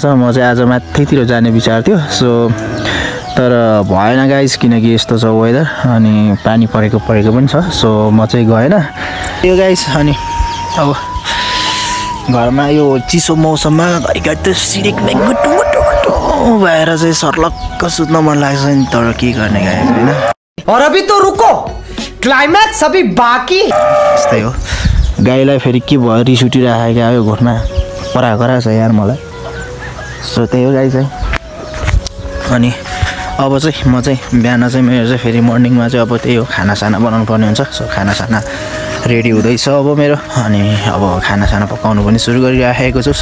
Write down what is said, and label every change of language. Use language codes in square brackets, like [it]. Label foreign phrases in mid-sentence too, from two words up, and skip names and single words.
[ne] म चाहिँ आज माथितिर जाने विचार थियो सो तर भएन गाइस किनकि यस्तो छ वेदर। अनि पानी परेको पनि छ सो म चाहिँ गएन यो गाइस। अनि अब घरमा यो चिसो मौसममा घरिघरि सिरिकले गुटु भएर चाहिँ सर्लक्क सुत्न मन लाग्छ नि तर के गर्ने गाइस हैन। [hi] और अभी तो रुको क्लाइमैक्स अभी बाकी। [ne] यस्तै हो गाईलाई फेरि के भयो रिस उठिराखेको आयो घरमा परागरा छ यार मलाई। सो त्यही हो गाइस है। अनि अब चाहिँ म चाहिँ बिहान चाहिँ मेरो चाहिँ फेरि मर्निङमा चाहिँ अब त्यही हो खानासाना बनाउनु पर्ने हुन्छ। सो खानासाना रेडी हुँदैछ अब मेरो। अनि अब खानासाना पकाउनु पनि सुरु गरिराखेको छु।